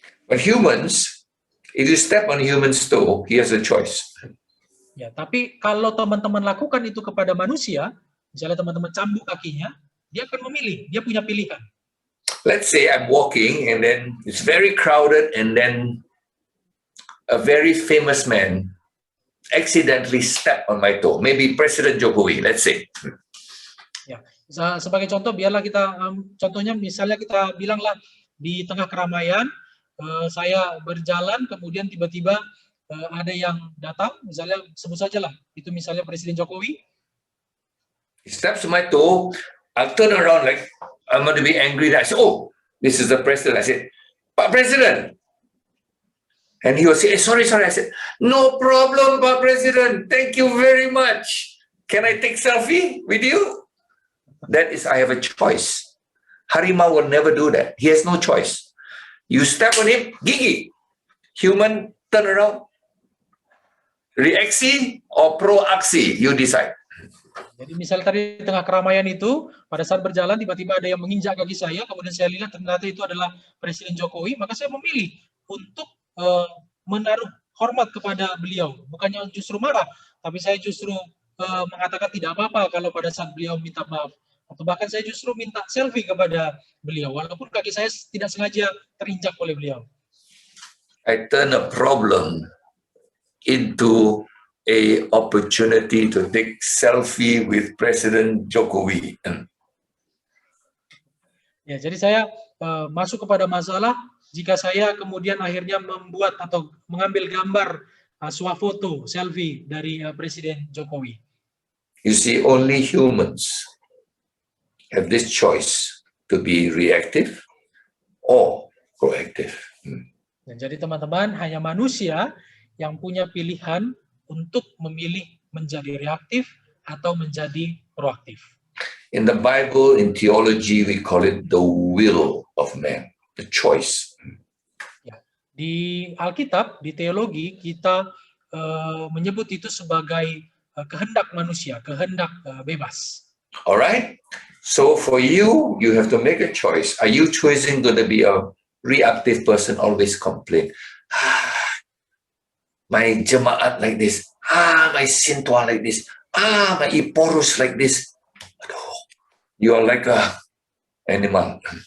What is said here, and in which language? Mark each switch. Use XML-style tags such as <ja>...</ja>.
<en>But humans, if you step on human's toe, he has a choice.</en> <id>Ya, tapi kalau teman-teman lakukan itu kepada manusia, misalnya teman-teman cambuk kakinya, dia akan memilih, dia punya pilihan.</id> <en>Let's say I'm walking and then it's very crowded and then a very famous man accidentally step on my toe. Maybe President Jokowi, let's say.</en> <id>Ya, sebagai contoh, biarlah kita, contohnya misalnya kita bilanglah di tengah keramaian, saya berjalan, kemudian tiba-tiba ada yang datang, misalnya sebut saja lah, itu misalnya Presiden Jokowi.</id> <en>He steps on my toe, I'll turn around like I'm going to be angry. I said, oh, this is the president. I said, Pak President. And he was saying, sorry. I said, no problem, Pak President. Thank you very much. Can I take selfie with you? That is, I have a choice.</en> <id>Harimau</id> <en>will never do that. He has no choice. You step on him,</en> <id>gigi.</id> <en>Human, turn around.</en> <id>Reaksi</id> <en>or</en> <id>proaksi,</id> <en>you decide.</en> <id>Jadi misalnya tadi di tengah keramaian itu, pada saat berjalan tiba-tiba ada yang menginjak kaki saya, kemudian saya lihat ternyata itu adalah Presiden Jokowi, maka saya memilih untuk menaruh hormat kepada beliau. Bukannya justru marah, tapi saya justru mengatakan tidak apa-apa kalau pada saat beliau minta maaf. Atau bahkan saya justru minta selfie kepada beliau, walaupun kaki saya tidak sengaja terinjak oleh beliau.</id> <en>I turn a problem into a opportunity to take selfie with President Jokowi.</en> <id>Ya, jadi saya masuk kepada masalah jika saya kemudian akhirnya membuat atau mengambil gambar swafoto selfie dari Presiden Jokowi.</id> <en>You see, only humans have this choice to be reactive or proactive.</en> <id>Dan jadi teman-teman, hanya manusia yang punya pilihan untuk memilih menjadi reaktif atau menjadi proaktif.</id> <en>In the Bible, in theology, we call it the will of man, the choice.</en> <id>Ya, di Alkitab, di teologi, kita menyebut itu sebagai kehendak manusia, kehendak bebas.</id> <en>Alright? So for you, you have to make a choice. Are you choosing to be a reactive person, always complain? My jemaat like this. My sintua like this. My iporus like this.</en> <id>Aduh,</id> <en>you are like a animal.</en>